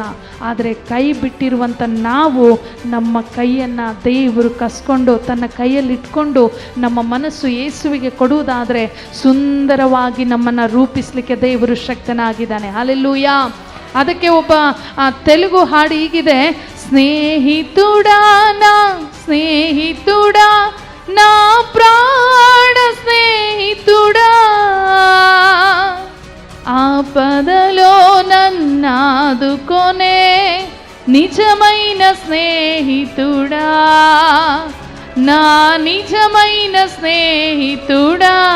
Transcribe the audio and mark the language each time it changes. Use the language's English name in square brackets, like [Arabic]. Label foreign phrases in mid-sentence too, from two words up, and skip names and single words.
[Kannada] ಆದರೆ ಕೈ ಬಿಟ್ಟಿರುವಂಥ ನಾವು ನಮ್ಮ ಕೈಯನ್ನು ದೇವರು ಕಸ್ಕೊಂಡು ತನ್ನ ಕೈಯಲ್ಲಿ ಇಟ್ಕೊಂಡು ನಮ್ಮ ಮನಸ್ಸು ಯೇಸುವಿಗೆ ಕೊಡುವುದಾದರೆ ಸುಂದರವಾಗಿ ನಮ್ಮನ್ನು ರೂಪಿಸಲಿಕ್ಕೆ ದೇವರು ಶಕ್ತನಾಗಿದ್ದಾನೆ. ಹಲ್ಲೆಲೂಯಾ. ಅದಕ್ಕೆ ಒಬ್ಬ ತೆಲುಗು ಹಾಡು ಹೀಗಿದೆ, [Telugu] స్నేహితుడా నా ప్రాణ స్నేహితుడా, ఆపదలో నన్నాదుకొనే నిజమైన స్నేహితుడా, నా నిజమైన స్నేహితుడా,